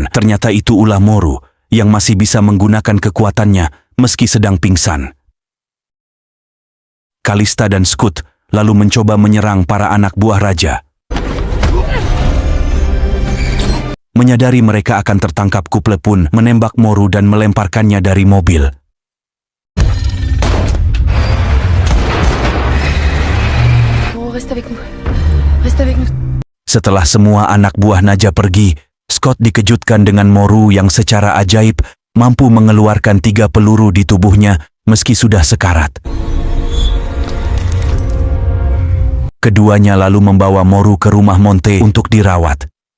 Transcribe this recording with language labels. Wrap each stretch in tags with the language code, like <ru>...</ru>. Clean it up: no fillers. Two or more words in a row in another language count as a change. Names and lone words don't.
<id>Ternyata itu ulah Moru yang masih bisa menggunakan kekuatannya meski sedang pingsan. Kalista dan Scott lalu mencoba menyerang para anak buah raja. Menyadari mereka akan tertangkap, Kuple pun menembak Moru dan melemparkannya dari mobil.</id> <fr>Reste avec nous. Reste avec nous.</fr> <id>Setelah semua anak buah Naja pergi, Scott dikejutkan dengan Moru yang secara ajaib mampu mengeluarkan 3 peluru di tubuhnya meski sudah sekarat. Keduanya lalu membawa Moru ke rumah Monte untuk dirawat.</id>